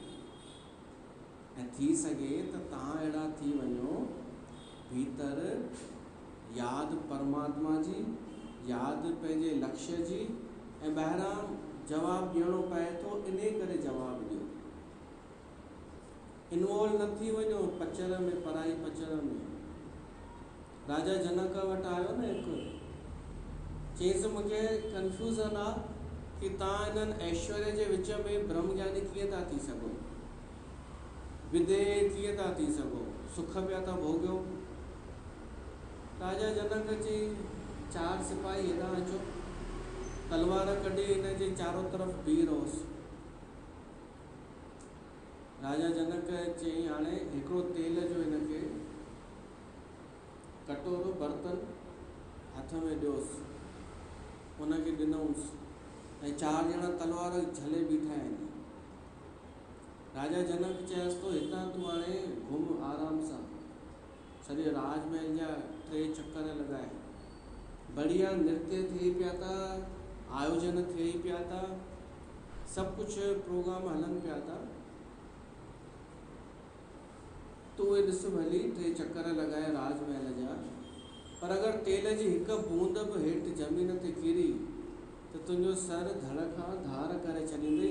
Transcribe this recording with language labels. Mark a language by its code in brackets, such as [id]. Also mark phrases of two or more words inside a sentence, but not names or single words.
[sd] ऐं थी सघे त तव्हां अहिड़ा थी वञो, भीतर यादि परमात्मा जी, यादि पंहिंजे लक्ष्य जी, ऐं ॿाहिरां जवाबु ॾियणो पए थो, इन करे जवाबु ॾियो। इन्वॉल्व न थी वञो पचर में, पराई पचर में। राजा जनक वटि आयो न हिकु, चईंसि मूंखे कंफ्यूज़न आहे कि तव्हां हिननि ऐश्वर्य जे विच में ब्रह्म ज्ञानी कीअं था थी सघो, विदेह कीअं था थी सघो, सुख पिया था भोॻियो। राजा जनक चई 4 सिपाही हेॾां अचो, तलवार कढी हिन जे चारों तरफ़ बीह रहोसि। राजा जनक चई हाणे हिकिड़ो तेल जो हिनखे कटोरो बर्तन हथ में ॾियोसि, हुनखे ॾिनऊंसि, ऐं 4 ॼणा तलवार झले बीठा आहिनि। राजा जनक चयसि थो हितां तूं हाणे घुम आराम सां, सॼे राजमहल जा 3 चक्कर लॻाए, बढ़िया नृत्य थिए पिया था, आयोजन थिए पिया था, सभु कुझु प्रोग्राम हलनि पिया था, तो उहे ॾिस भली 3 चक्कर लॻाए राजमहल जा, पर अगरि तेल जी हिकु बूंद बि हेठि ज़मीन ते किरी त तुंहिंजो सर धड़ खां धार करे छॾींदई।